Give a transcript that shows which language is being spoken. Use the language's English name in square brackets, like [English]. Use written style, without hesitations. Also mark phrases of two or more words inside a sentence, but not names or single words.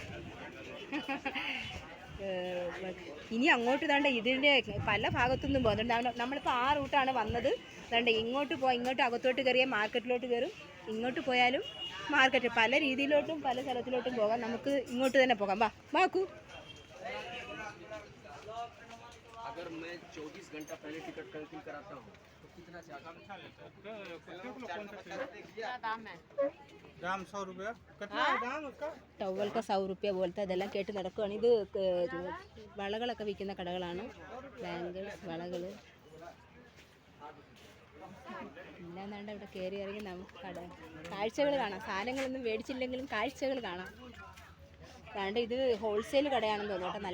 [Malayalam] ഇനി അങ്ങോട്ട് താണ്ട ഇതിൻ്റെ പല ഭാഗത്തുനിന്നും പോകുന്നുണ്ട്. നമ്മളിപ്പോൾ ആ റൂട്ടാണ് വന്നത്. താണ്ട ഇങ്ങോട്ട് അകത്തോട്ട് കയറിയാൽ മാർക്കറ്റിലോട്ട് കയറും. ഇങ്ങോട്ട് പോയാലും മാർക്കറ്റ്. പല രീതിയിലോട്ടും പല സ്ഥലത്തിലോട്ടും പോകാം. നമുക്ക് ഇങ്ങോട്ട് തന്നെ പോകാം. വാക്കൂ. [Hindi] अगर मैं 24 घंटा पहले टिकट कैंसिल कराता हूँ तो दाम 100 रुपया कितना है दाम उसका [Malayalam] ടവൽ [Hindi] का 100 रुपया [Malayalam] പോലത്തെ അതെല്ലാം കേട്ട് നടക്കുകയാണ്. ഇത് വളകളൊക്കെ വിൽക്കുന്ന കടകളാണ്. ബാംഗിൾസ്, വളകൾ എല്ലാം വേണ്ട. ഇവിടെ കയറി ഇറങ്ങി നമുക്ക് കാഴ്ചകൾ കാണാം. സാധനങ്ങളൊന്നും മേടിച്ചില്ലെങ്കിലും കാഴ്ചകൾ കാണാം. അതാണ്ട് ഇത് ഹോൾസെയിൽ കടയാണെന്ന് തോന്നുന്നു കേട്ടോ.